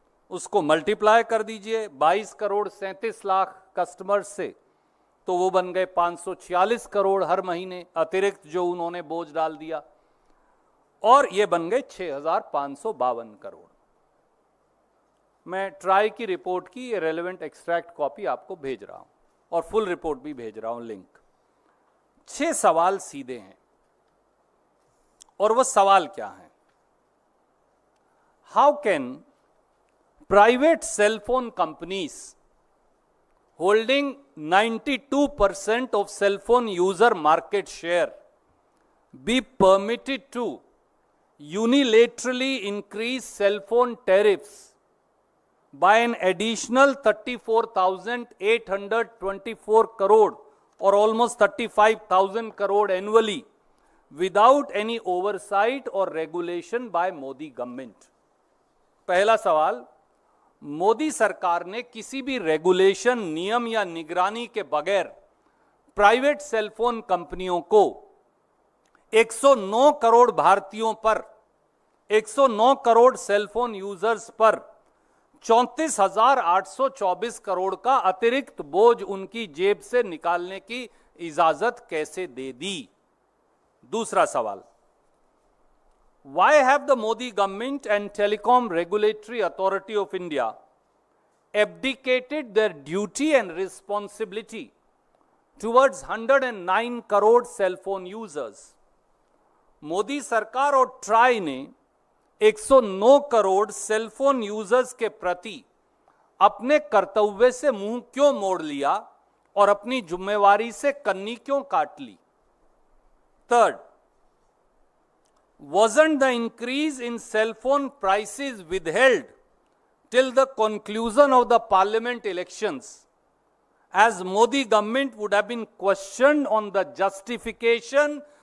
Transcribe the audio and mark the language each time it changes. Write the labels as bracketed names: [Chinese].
[Hindi] उसको मल्टीप्लाई कर दीजिए 22 करोड़ 37 लाख कस्टमर से, तो वो बन गए 546 करोड़ हर महीने अतिरिक्त जो उन्होंने बोझ डाल दिया, और ये बन गए 6,552 करोड़। मैं ट्राई की रिपोर्ट की ये रेलेवेंट एक्सट्रैक्ट कॉपी आपको भेज रहा हूं और फुल रिपोर्ट भी भेज रहा हूं, लिंक। 6 सवाल सीधे हैं, और वो सवाल क्या है? [English] How can private cellphone companies holding 92% of cell phone user market share be permitted to unilaterally increase cell phone tariffs by an additional 34,824 crore or almost 35,000 crore annually without any oversight or regulation by Modi government? [Hindi] पहला सवाल, मोदी सरकार ने किसी भी regulation, नियम या निगरानी के बगैर प्राइवेट सेलफोन कंपनियों को 109 करोड़ भारतीयों पर, 109 करोड़ सेलफोन यूजर्स पर 34,824 करोड़ का अतिरिक्त बोझ उनकी जेब से निकालने की इजाजत कैसे दे दी? दूसरा सवाल, [English] why have the Modi government and Telecom Regulatory Authority of India abdicated their duty and responsibility towards 109 crore cell phone users? [Hindi] Modi सरकार और ट्राई ने 109 करोड़ सेलफोन यूजर्स के प्रति अपने कर्तव्य से मुंह क्यों मोड़ लिया और अपनी जिम्मेवारी से कन्नी क्यों काट ली? [English] third, wasn't the increase in cell phone prices withheld till the conclusion of the parliament elections, as Modi government would have been questioned on the justification